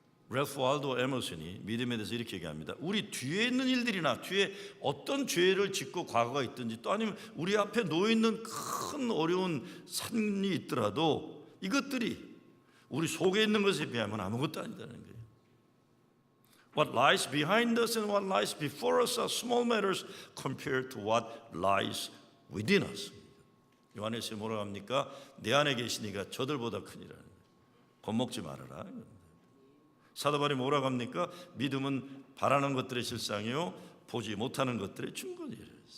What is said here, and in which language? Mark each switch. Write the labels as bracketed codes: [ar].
[ko] 래프 월도 에머슨이 믿음에 대해서 이렇게 얘기합니다. 우리 뒤에 있는 일들이나 뒤에 어떤 죄를 짓고 과거가 있든지 또 아니면 우리 앞에 놓여있는 큰 어려운 산이 있더라도 이것들이 우리 속에 있는 것에 비하면 아무것도 아니다는 거예요. [en] What lies behind us and what lies before us are small matters compared to what lies within us. [ko] 요한에서 뭐라고 합니까? 내 안에 계시니까 저들보다 크니라. 겁먹지 말아라. 사도 바울이 뭐라고 합니까? 믿음은 바라는 것들의 실상이요 보지 못하는 것들의 증거니라.